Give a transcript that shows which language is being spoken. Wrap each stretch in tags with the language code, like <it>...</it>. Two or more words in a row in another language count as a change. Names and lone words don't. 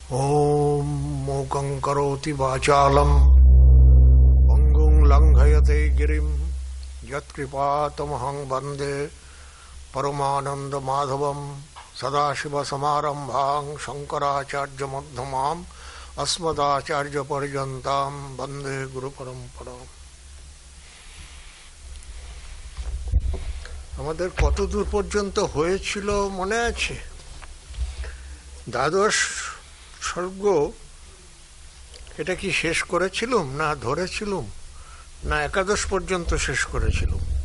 <sa>ॐ मूकं करोति वाचालं पङ्गुं लङ्घयते गिरिं यत्कृपातमहं वन्दे परमानन्दमाधवं सदाशिवसमारम्भां शङ्कराचार्यमध्यमाम् अस्मदाचार्यपर्यन्तां वन्दे गुरुपरम्पराम्।</sa> <bn>আমাদের কত দূর পর্যন্ত হয়েছিল মনে আছে? দ্বাদশ সর্গ এটা কি শেষ করেছিলাম না ধরেছিলাম না একাদশ পর্যন্ত শেষ করেছিলাম?</bn>